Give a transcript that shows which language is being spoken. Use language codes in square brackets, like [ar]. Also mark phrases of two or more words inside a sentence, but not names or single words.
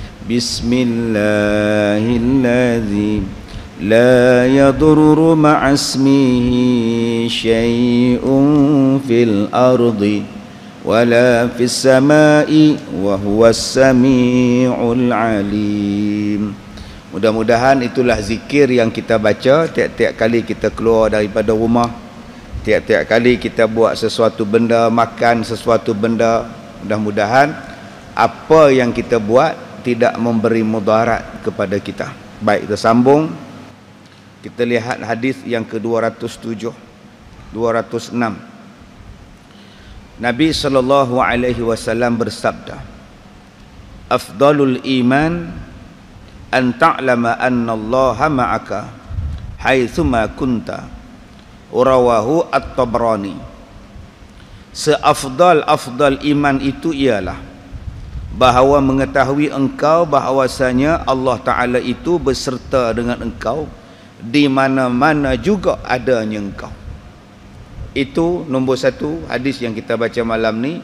[ar] بسم الله الذي لا يضر مع اسمه شيء في الأرض ولا في السماء وهو السميع العليم. [ms] Mudah-mudahan itulah zikir yang kita baca tiap-tiap kali kita keluar daripada rumah, tiap-tiap kali kita buat sesuatu benda, makan sesuatu benda. Mudah-mudahan apa yang kita buat tidak memberi mudarat kepada kita. Baik, kita sambung. Kita lihat hadis yang ke-207, 206. Nabi SAW bersabda, [ar] أفضل الإيمان أن تعلم أن الله معك حيثما كنت. رواه الطبراني. [ms] Seafdal-afdal iman itu ialah bahawa mengetahui engkau bahawasanya [ar] الله تعالى [ms] itu beserta dengan engkau di mana-mana juga adanya engkau. Itu nombor satu hadis yang kita baca malam ni.